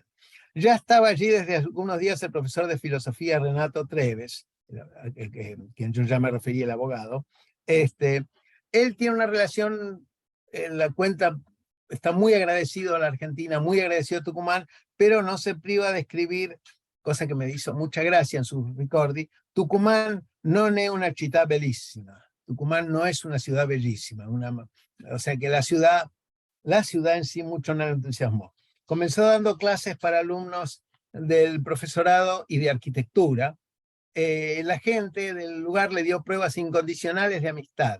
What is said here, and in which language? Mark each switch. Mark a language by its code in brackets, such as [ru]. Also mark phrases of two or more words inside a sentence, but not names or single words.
[es] Ya estaba allí desde algunos días el profesor de filosofía Renato Treves, quien yo ya me referí, el abogado. Él tiene una relación, en la cuenta, está muy agradecido a la Argentina, muy agradecido a Tucumán, pero no se priva de escribir, cosa que me hizo mucha gracia en sus ricordi: Tucumán [it] non è una città bellissima. [es] Tucumán no es una ciudad bellísima. O sea que la ciudad en sí mucho no le entusiasmó. Comenzó dando clases para alumnos del profesorado y de arquitectura. La gente del lugar le dio pruebas incondicionales de amistad.